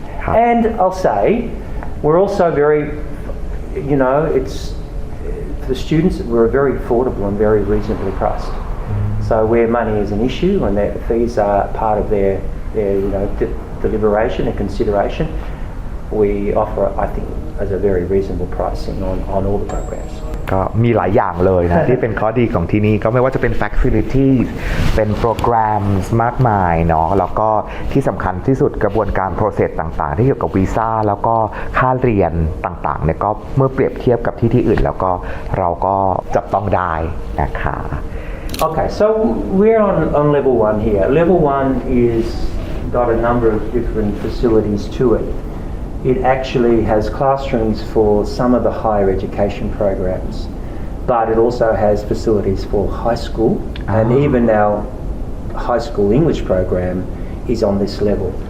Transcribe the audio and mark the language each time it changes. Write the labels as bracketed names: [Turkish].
[English] And I'll say, we're also very, you know, it's for the students, we're very affordable and very reasonably priced. So where money is an issue and their fees are part of their you know, deliberation and consideration, we offer, I think, as a very reasonable pricing on all the programs. [Thai] ก็มีหลายอย่างเลยนะ ที่เป็นข้อดีของที่นี่ก็ไม่ว่าจะเป็น facilities เป็นโปรแกรมมากมายเนาะแล้วก็ที่สำคัญที่สุดกระบวนการ process ต่างๆที่เกี่ยวกับวีซ่าแล้วก็ค่าเรียนต่างๆเนี่ยก็เมื่อเปรียบเทียบกับที่อื่นแล้วก็เราก็จับต้องได้นะคะ [English] Okay, so we're on level 1 here. Level 1 is got a number of different facilities to it. it actually has classrooms for some of the higher education programs, but it also has facilities for high school, and even our high school English program is on this level.